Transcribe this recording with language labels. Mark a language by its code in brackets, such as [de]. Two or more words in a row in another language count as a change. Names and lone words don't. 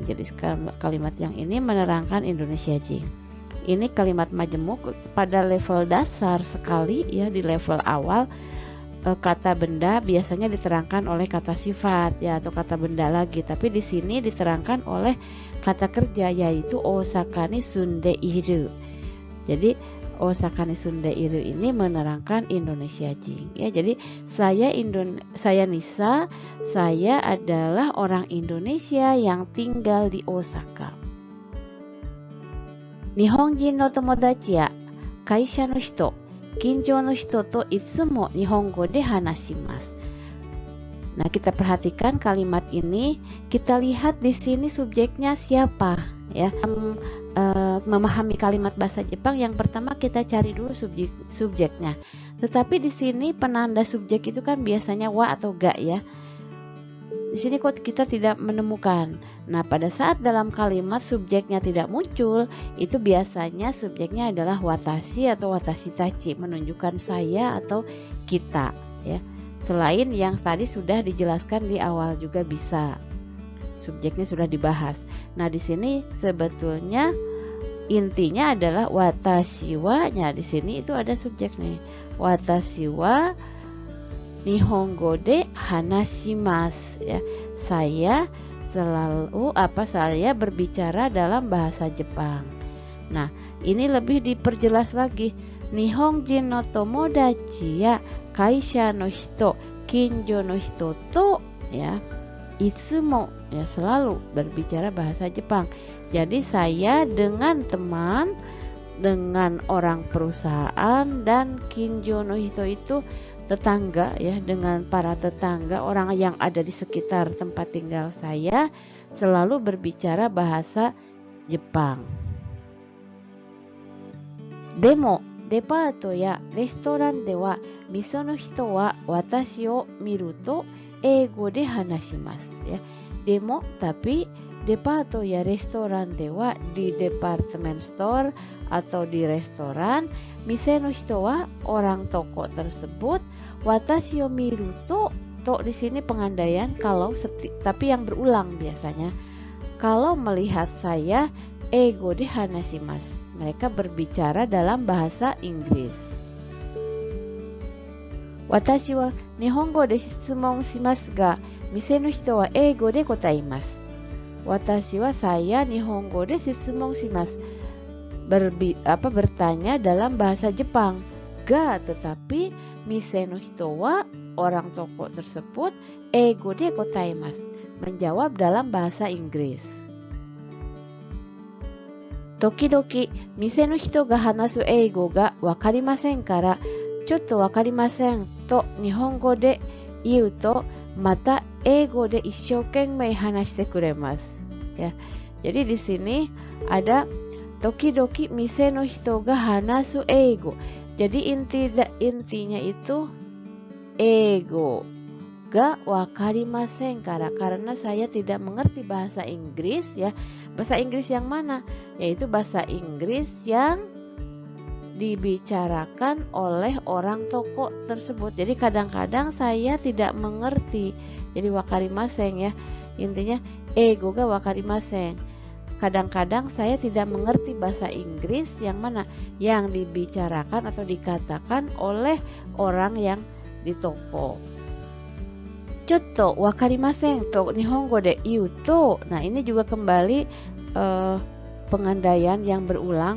[id] Jadi kalimat yang ini menerangkan Indonesia jin. Ini kalimat majemuk pada level dasar sekali ya, di level awal kata benda biasanya diterangkan oleh kata sifat ya, atau kata benda lagi, tapi di sini diterangkan oleh kata kerja, yaitu [ja] 大阪に住んでいる. [id] Jadi [ja] 大阪に住んでいる [id] ini menerangkan Indonesia jin ya. Jadi saya Nisa, saya adalah orang Indonesia yang tinggal di Osaka. [ja] 日本人の友達や会社の人、近所の人といつも日本語で話します. [id] Nah, kita perhatikan kalimat ini, kita lihat di sini subjeknya siapa ya. Memahami kalimat bahasa Jepang, yang pertama kita cari dulu subjeknya. Tetapi di sini penanda subjek itu kan biasanya wa atau ga ya. Di sini kok kita tidak menemukan. Nah, pada saat dalam kalimat subjeknya tidak muncul, itu biasanya subjeknya adalah watashi atau [ja] 私たち, [id] menunjukkan saya atau kita, ya. Selain yang tadi sudah dijelaskan di awal juga bisa. Subjeknya sudah dibahas. Nah, di sini sebetulnya intinya adalah [ja] 私は- [id] nya. Di sini itu ada subjek nih. [ja] 私は日本語で話します, [id] ya. Saya berbicara dalam bahasa Jepang. Nah, ini lebih diperjelas lagi. [ja] 日本人の友達や会社の人、近所の人と, [id] ya, itsumo, ya, selalu berbicara bahasa Jepang. Jadi saya dengan teman, dengan orang perusahaan, dan [ja] 近所の人 [id] itu tetangga, ya, dengan para tetangga, orang yang ada di sekitar tempat tinggal saya, selalu berbicara bahasa Jepang. [ja] でもデパートやレストランではみその人は私を見ると英語で話します, [id] ya. Demo, tapi [ja] デパートやレストランでは, [id] di [en] department store [id] atau di restoran, [ja] 店の人は, [id] orang toko tersebut, [ja] 私を見ると [id] di sini pengandaian kalau tapi yang berulang biasanya. Kalau melihat saya, [ja] 英語で話します, [id] mereka berbicara dalam bahasa Inggris. [ja] 私は日本語で質問しますが、店の人は英語で答えます. 私は, saya, 日本語で質問します, [id] bertanya dalam bahasa Jepang. Ga, tetapi, [ja] 店の人は, [id] orang toko tersebut, [ja] 英語で答えます, [id] menjawab dalam bahasa Inggris. [ja] 時々、店の人が話す英語が分かりませんから、ちょっと分かりませんと日本語で言うと、また英語で一生懸命話してくれます, [id] ya. Jadi di sini ada [ja] 時々店の人が話す英語. [id] Jadi intinya itu [ja] 英語が分かりませんから, [id] karena saya tidak mengerti bahasa Inggris, ya. Bahasa Inggris yang mana? Yaitu bahasa Inggris yang dibicarakan oleh orang toko tersebut. Jadi kadang-kadang saya tidak mengerti. Jadi wakarimasen, ya. Intinya [ja] 英語が分かりません. [id] Kadang-kadang saya tidak mengerti bahasa Inggris yang mana? Yang dibicarakan atau dikatakan oleh orang yang di toko. [ja] ちょっと分かりませんと日本語で言うと. [id] Nah, ini juga kembali pengandaian yang berulang.